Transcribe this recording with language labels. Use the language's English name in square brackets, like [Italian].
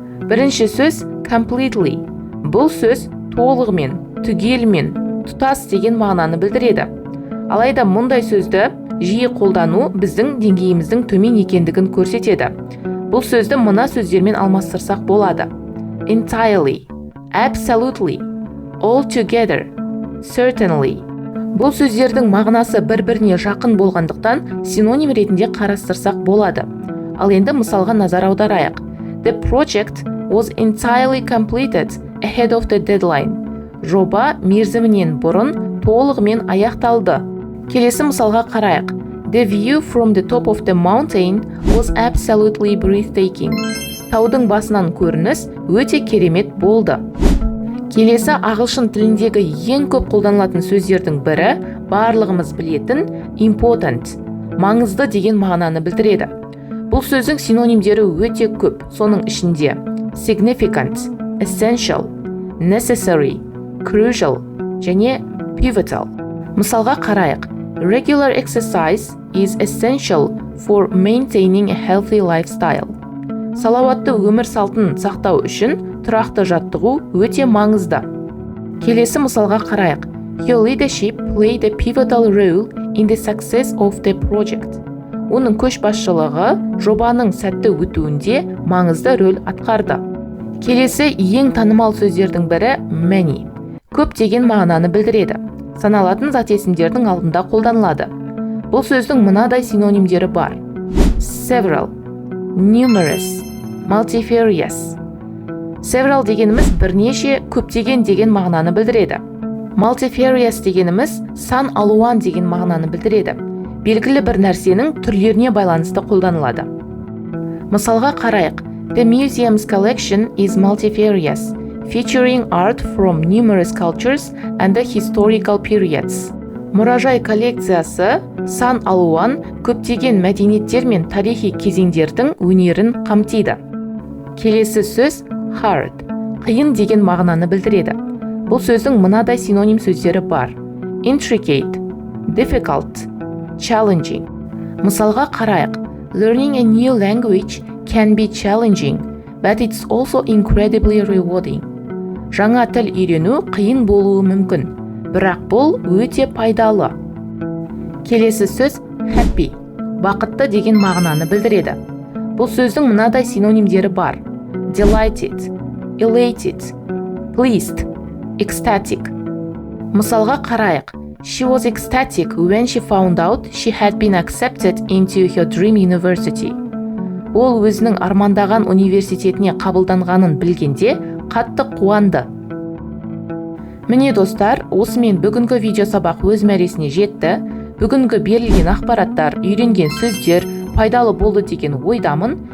[Kazakh] Бірінші сөз completely. Бұл сөз толығымен, түгелмен, тұтас деген мағынаны білдіреді. Алайда мұндай сөзді жиі қолдану біздің деңгейіміздің төмен екендігін көрсетеді. Бұл сөзді мына сөздермен алмастырсақ болады. [English] Entirely, absolutely, altogether, certainly. [Kazakh] Бұл сөздердің мағынасы бір-біріне жақын болғандықтан синоним ретінде қарастырсақ болады. Ал енді мысалға назар аударайық. [English] The project was entirely completed ahead of the deadline. [Kazakh] Жоба мерзімінен бұрын толығымен аяқталды. Келесі мысалға қарайық. [English] The view from the top of the mountain was absolutely breathtaking. [Kazakh] Таудың басынан көрініс өте керемет болды. Келесі ағылшын тіліндегі ең көп қолданылатын сөздердің бірі барлығымыз білетін important, маңызды деген мағынаны білдіреді. Бұл сөздің синонимдері өте көп, соның ішінде significant, essential, necessary, crucial және pivotal. Мысалға қарайық. [English] Regular exercise is essential for maintaining a healthy lifestyle. [Kazakh] Салауатты өмір салтын сақтау үшін тұрақты жаттығу өте маңызды. Келесі мысалға қарайық. [English] Your leadership played a pivotal role in the success of the project. [Kazakh] Оның көшбасшылығы жобаның сәтті өтуінде маңызды рөл атқарды. Келесі ең танымал сөздердің бірі many. Көп деген мағынаны білдіреді. Саналатын зат есімдердің алдында қолданылады. Бұл сөздің мынадай синонимдері бар. [English] Several, numerous, multifarious. [Kazakh] Several дегеніміз бірнеше, көптеген деген мағынаны білдіреді. Multifarious дегеніміз сан алуан деген мағынаны білдіреді. Белгілі бір нәрсенің түрлеріне байланысты қолданылады. Мысалға қарайық. [English] The museum's collection is multifarious, featuring art from numerous cultures and the historical periods. [Kazakh] Мұражай коллекциясы сан алуан көптеген мәдениеттер мен тарихи кезеңдердің өнерін қамтиды. Келесі сөз hard, қиын деген мағынаны білдіреді. Бұл сөздің мынадай синоним сөздері бар. [English] Intricate, difficult, challenging. [Kazakh] Мысалға қарайық. [English] Learning a new language can be challenging, but it's also incredibly rewarding. [Kazakh] Жаңа тіл үйрену қиын болуы мүмкін, бірақ бұл өте пайдалы. Келесі сөз happy, бақытты деген мағынаны білдіреді. Бұл сөздің мынадай синонимдері бар. [English] Delighted, elated, pleased, ecstatic. [Kazakh] Мысалға қарайық. [English] She was ecstatic when she found out she had been accepted into her dream university. [Kazakh] Ол өзінің армандаған университетіне қабылданғанын білгенде қатты қуанды. Міне достар, осымен бүгінгі видео сабақ өз мәресіне жетті. Бүгінгі берілген ақпараттар, үйренген сөздер пайдалы болды деген ойдамын.